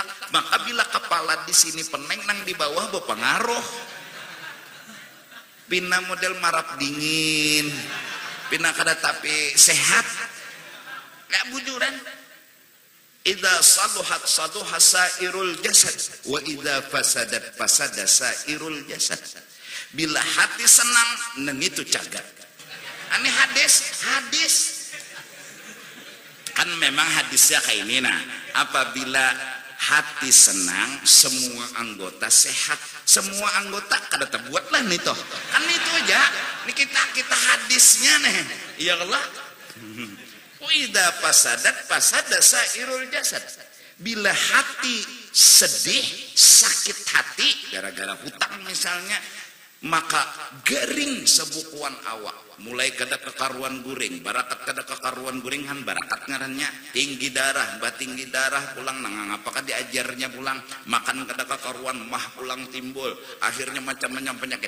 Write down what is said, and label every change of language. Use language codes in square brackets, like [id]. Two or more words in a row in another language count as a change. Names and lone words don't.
[bjn] Maka bila kepala di sini peneng nang di bawah berpengaruh. Pina model marap dingin, pina kada tapi sehat. Gak bujuran. [ar] إذا صلحت صلح سائر الجسد وإذا فسدت فسد سائر الجسد. [bjn] Bila hati senang, neng itu cagat. Ini hadis. Kan memang hadisnya kayak ini nah. Apabila hati senang, semua anggota sehat. Semua anggota kada terbuatlah nih toh. Kan itu aja. Ini kita hadisnya nih. Ya Allah. [ar] وإذا فسدت فسد سائر الجسد. [bjn] Bila hati sedih, sakit hati gara-gara hutang misalnya, maka garing sebukuan awak, mulai kada kekaruan guring, barakat kada kekaruan guringan, barakat ngarannya tinggi darah, batinggi darah pulang nang apakah diajarnya pulang, makan kada kekaruan mah pulang timbul, akhirnya macam-macam penyakit.